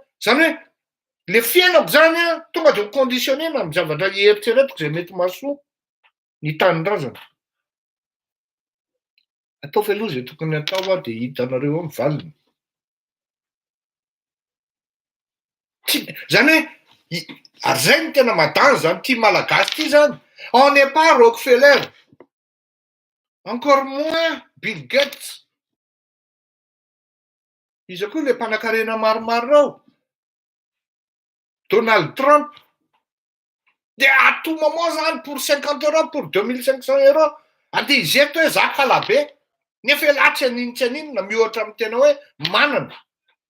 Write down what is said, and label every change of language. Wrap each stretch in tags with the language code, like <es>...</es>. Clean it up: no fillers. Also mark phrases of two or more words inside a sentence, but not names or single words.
<mg>Zany hoe le fiainako zany tonga de ho conditionné amin'ny zavatra eritreretiko zay mety mahasoa ny tanindrazana. Ataovy aloha zay tokony atao de hitanareo amin'ny valiny. Zany hoe ary zay ny tena madany zany ty malagasy ty zany.</mg> <fr>On n'est pas Rockefeller, encore moins Bill Gates.</fr> <mg>Izy koa le mpanan-karena maromaro reo, Donald Trump, de atoma moa zany</mg> <fr>pour 50 €, pour 2500 €.</fr> <mg>Andeha izeto hoe za kalabe, nefa latsy aninona mihoatra amin'ny tena hoe manana.</mg>